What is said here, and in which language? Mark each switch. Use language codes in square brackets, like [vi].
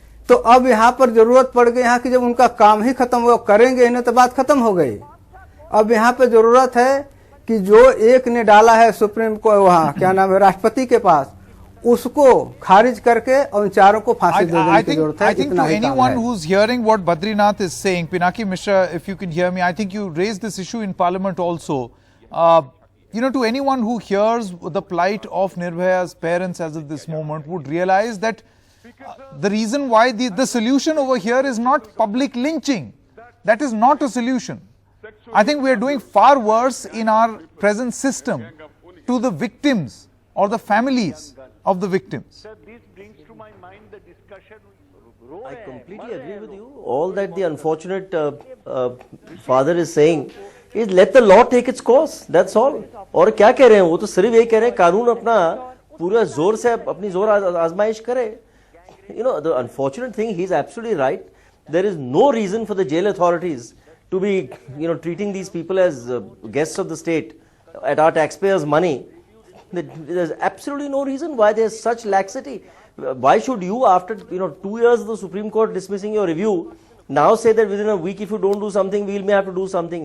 [hi] तो अब यहाँ पर जरूरत पड़ गई यहाँ की, जब उनका काम ही खत्म हुआ, करेंगे नहीं तो बात खत्म हो गई. अब यहाँ पे जरूरत है कि जो एक ने डाला है सुप्रीम को, वहाँ क्या नाम है, राष्ट्रपति के पास, उसको खारिज करके और उन चारों को फांसी दे देने की जरूरत है. [en] I think to anyone who's hearing what Badrinath is saying, Pinaki Mishra, if you can hear me, I think you raised this issue in Parliament also. To anyone who hears the plight of Nirbhaya's parents as of this moment would realize that the reason why the solution over here is not public lynching. That is not a solution. I think we are doing far worse in our present system to the victims or the families of the victims. Sir, this brings to my mind the discussion. I completely agree with you. All that the unfortunate father is saying is let the law take its course. That's all. [hi] और क्या कह रहे हैं वो? तो सिर्फ ये कह रहे हैं कानून अपना पूरा जोर से अपनी जोर आजमाइश करे. [en] you know, the unfortunate thing, he's absolutely right. There is no reason for the jail authorities to be, you know, treating these people as guests of the state at our taxpayers' money. There's absolutely no reason why there's such laxity. Why should you, after, you know, 2 years of the Supreme Court dismissing your review, now say that within a week if you don't do something, we may have to do something.